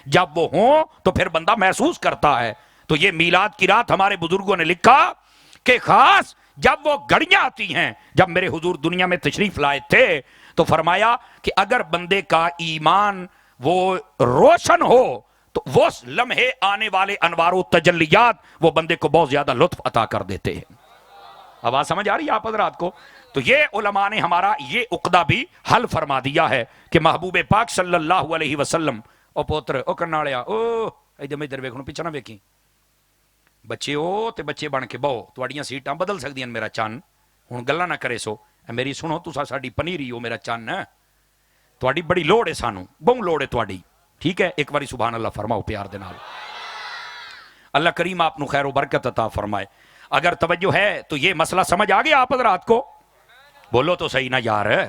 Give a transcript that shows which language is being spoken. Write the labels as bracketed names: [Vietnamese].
[Urdu] جب وہ ہوں تو پھر بندہ محسوس کرتا ہے. تو یہ میلاد کی رات ہمارے بزرگوں نے لکھا کہ خاص جب وہ گھڑیاں آتی ہیں، جب میرے حضور دنیا میں تشریف لائے تھے تو فرمایا کہ اگر بندے کا ایمان وہ روشن ہو تو وہ لمحے آنے والے انوار و تجلیات وہ بندے کو بہت زیادہ لطف عطا کر دیتے ہیں. آواز سمجھ آ رہی ہے آپ حضرات کو؟ تو یہ علماء نے ہمارا یہ عقدہ بھی حل فرما دیا ہے کہ محبوب پاک صلی اللہ علیہ وسلم. [Punjabi] او پوتر او کرنالیا او ادھر ادھر ویکھو پیچھے نہ ویکھی، بچے ہو تے بچے بن کے بہو، تواڈیاں سیٹاں بدل سکدیاں میرا چن. ہن گلاں نہ کرے سو، میری سنو، تساں ساڈی پنیری ہو میرا چن، تواڈی بڑی لوڑ ہے، سانو بہت لوڑ ہے تواڈی. ٹھیک ہے، ایک باری سبحان اللہ فرماؤ پیار دے نال. اللہ کریم آپ نو خیر و برکت عطا فرمائے. [Urdu] اگر توجہ ہے تو یہ مسئلہ سمجھ آ گیا آپ حضرات کو؟ بولو تو صحیح نہ یار.